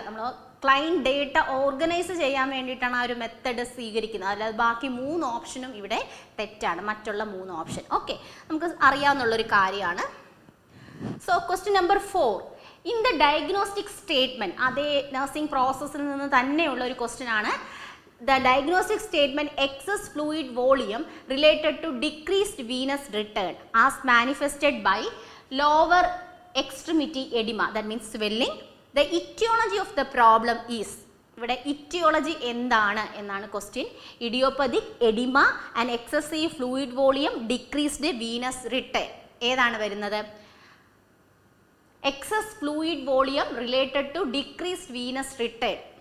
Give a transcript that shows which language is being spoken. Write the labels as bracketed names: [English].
[Malayalam] നമ്മൾ client data organise ചെയ്യാൻ വേണ്ടിയിട്ടാണ് ആ ഒരു മെത്തഡ് സ്വീകരിക്കുന്നത്. അല്ലാതെ ബാക്കി 3 ഓപ്ഷനും ഇവിടെ തെറ്റാണ്, മറ്റുള്ള 3 ഓപ്ഷൻ. ഓക്കെ, നമുക്ക് അറിയാവുന്നുള്ളൊരു കാര്യമാണ്. So question number 4. [English] in the diagnostic statement, [Malayalam] അതേ നഴ്സിംഗ് പ്രോസസ്സിൽ നിന്ന് തന്നെയുള്ള ഒരു ക്വസ്റ്റ്യൻ ആണ്. [English] The diagnostic statement excess fluid volume related to decreased venous return as manifested by lower extremity edema, that means swelling. The etiology of the problem is [Malayalam] ഇവിടെ ഇറ്റിയോളജി എന്താണ് എന്നാണ് question. [English] Idiopathic edema and excessive fluid volume decreased venous return. [Malayalam] ഏതാണ് വരുന്നത്? [English] Excess fluid volume related to decreased venous return.